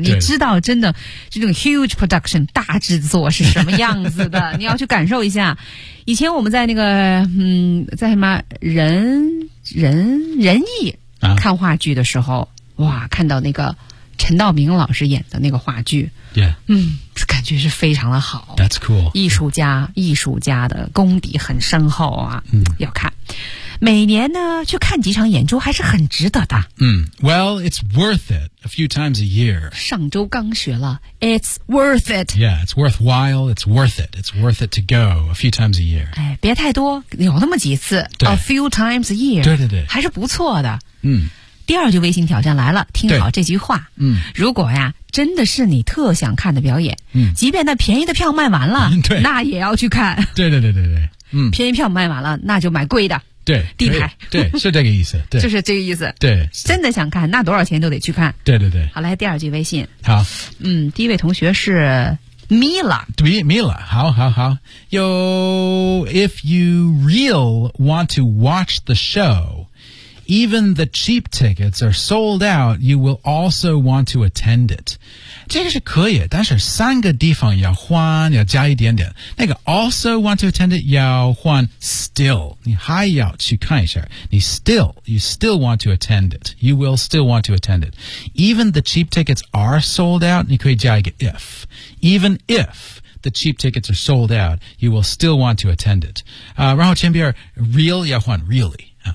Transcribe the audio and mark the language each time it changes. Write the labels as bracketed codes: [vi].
[zh] 你知道真的这种 [en] huge production [zh] 大制作是什么样子的你要去感受一下以前我们在那个在什么人艺看话剧的时候、哇看到那个陈道明老师演的那个话剧 [en] yeah [zh] 感觉是非常的好 [en] that's cool [zh] 艺术家、艺术家的功底很深厚啊、要看每年呢去看几场演出还是很值得的。 [en] Well, it's worth it a few times a year. [zh] 上周刚学了 [en] It's worth it. Yeah, it's worthwhile, it's worth it. It's worth it to go a few times a year. [zh] 哎，别太多有那么几次 [en] A few times a year. [zh] 对对对。还是不错的。嗯。第二句微信挑战来了听好这句话。嗯。如果呀真的是你特想看的表演即便那便宜的票卖完了对那也要去看。对对对对对。便宜票卖完了那就买贵的。对，地牌，对，是这个意思，对，就是这个意思，对，真的想看，那多少钱都得去看，对对对。好，来第二句微信，好，第一位同学是 Mila，对 ，Mila， 好好好。 [en] Yo, if you real want to watch the show, even the cheap tickets are sold out, you will also want to attend it。 [zh] 这个是可以，但是三个地方要换，要加一点点。那个 [en] also want to attend it [zh] 要换 still， 你还要去看一下。 [en] 你 still you still want to attend it， you will still want to attend it。 Even the cheap tickets are sold out， [zh] 你可以加一个 [en] if， even if the cheap tickets are sold out， you will still want to attend it。 [zh] 然后前边 real 要换 really